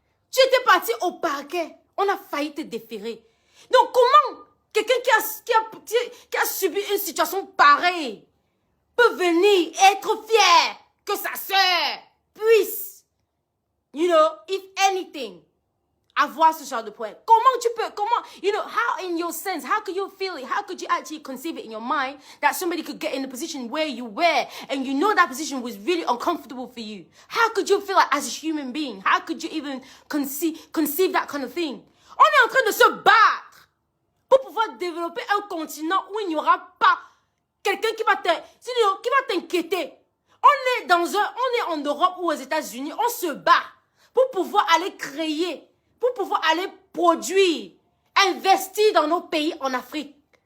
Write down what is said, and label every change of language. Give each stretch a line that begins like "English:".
French: Tu étais parti au parquet. On a failli te déférer. Donc, comment quelqu'un qui a subi une situation pareille peut venir être fier que sa sœur puisse,
English: you know, if anything,
French: avoir ce genre de point? Comment tu peux,
English: you know, how in your sense, how could you feel it? How could you actually conceive it in your mind that somebody could get in the position where you were and you know that position was really uncomfortable for you? How could you feel like as a human being? How could you even conceive that kind of thing?
French: On est en train de se battre pour pouvoir développer un continent où il n'y aura pas quelqu'un qui va t'inquiéter. On est en Europe ou aux États-Unis, on se bat pour pouvoir aller créer, pour pouvoir aller produire, investir dans nos pays en Afrique.